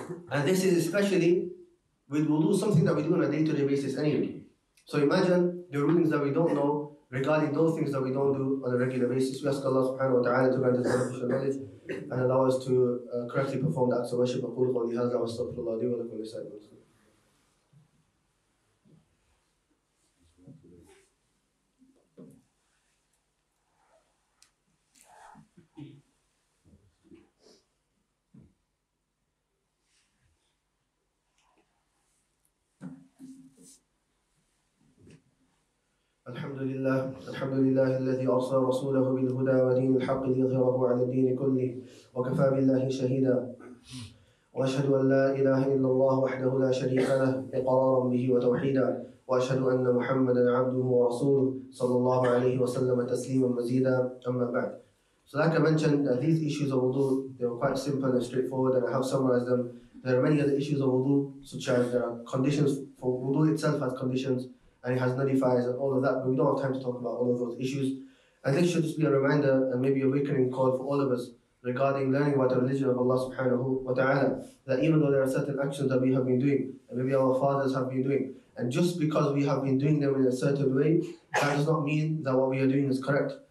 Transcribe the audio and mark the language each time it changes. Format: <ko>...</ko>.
<en>And this is especially with wudu, something that we do on a day-to-day basis anyway. So imagine the rulings that we don't know regarding those things that we don't do on a regular basis. We ask Allah subhanahu wa ta'ala to grant us beneficial knowledge and allow us to correctly perform the acts of worship.</en> <ar>أقول قولي هذا وأستغفر الله لي ولكم ولسائر المسلمين. الحمد لله الذي أرسل رسوله بالهدى ودين الحق ليظهره على الدين كله وكفى بالله شهيدا وأشهد أن لا إله إلا الله وحده لا شريك له إقرارا به وتوحيدا وأشهد أن محمدا عبده ورسوله صلى الله عليه وسلم تسليما مزيدا أما بعد.</ar> <en>So like I mentioned, these issues of wudu, they were quite simple and straightforward, and I have summarized them. There are many other issues of wudu, such as there are conditions for wudu itself has conditions, and it has nullifiers and all of that, but we don't have time to talk about all of those issues. And this should just be a reminder and maybe a awakening call for all of us regarding learning about the religion of Allah subhanahu wa ta'ala, that even though there are certain actions that we have been doing, and maybe our fathers have been doing, and just because we have been doing them in a certain way, that does not mean that what we are doing is correct.</en>